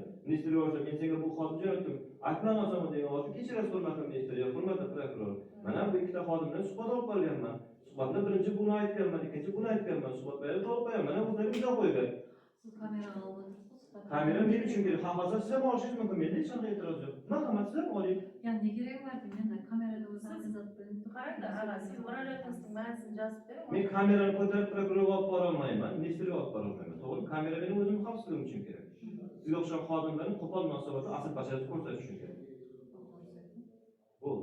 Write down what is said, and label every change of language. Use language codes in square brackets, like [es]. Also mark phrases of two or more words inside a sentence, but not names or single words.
[uz] Ministr yuborsa, men senga bu xodim jo'natdim. Aytmamasam degan oldi, kechirasiz hurmatli ministr, yo hurmatli prokuror. Mana bu ikkita xodimdan suhbat olib qolganman. Suhbatda birinchi buni aytganman, ikkinchi buni aytganman, suhbat bayonida to'liq bayon. Mana o'zlari imzo qo'ygan. Siz kameraga olib o'tiribsiz. Kamera men uchun kerak. Xohlasa siz ham olishingiz mumkin. Menda hech qanday e'tiroz yo'q. Marhamat, siz ham oling. [tr] Ya ne gerek var ki [uz] menda kamerada o'zingiz bilib Qarangda, ag'a, siz murojaatingizni ma'nosini yozib bering. Men kamerani ko'tarib prokurorga olib bora olmayman, ministerga olib bora olmayman. To'g'ri, kamera mening o'zimning xavfsizligim uchun kerak. Sizga o'xshagan xodimlarning qo'pol munosabatini asl basharati ko'rsatish uchun kerak. Bo'ldi.